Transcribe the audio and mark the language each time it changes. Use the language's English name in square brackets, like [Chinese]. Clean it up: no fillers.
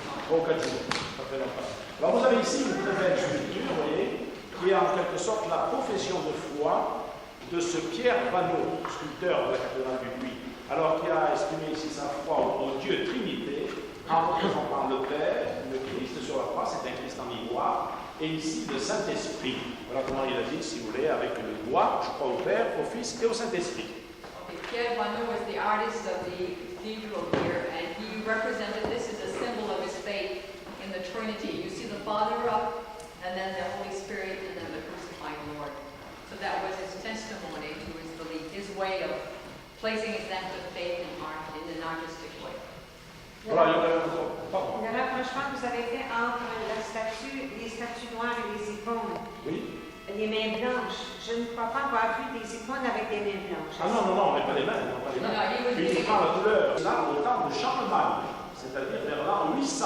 [French] Au 4 jours, ça fait longtemps. Alors vous avez ici une très belle sculpture, vous voyez, qui est en quelque sorte la profession de foi de ce Pierre Vanneau, sculpteur de la cathédrale du Puy, alors qui a exprimé ici sa foi au Dieu Trinité, en représentant le Père, le Christ sur la croix, c'est un Christ en ivoire, et ici le Saint-Esprit. Voilà comment il a dit, si vous voulez, avec le doigt, je crois au Père, au Fils et au Saint-Esprit. [English] Okay, Pierre Vanneau was the artist of the cathedral here, and he represented this as a symbol of his faith in the Trinity. You see the Father up, and then the Holy Spirit, and then the crucified Lord. So that was his testimony to his belief, his way of placing his act of faith in an artistic way. [French] Voilà, Le rapprochement que vous avez fait entre les statues noires et les icônes. Oui. Les mains blanches. Je ne crois pas avoir vu des icônes avec des mains blanches. Ah non, on n'est pas les mains, non, pas les mains. Uniquement la couleur. Là, au temps de Charlemagne, c'est-à-dire vers l'an 800.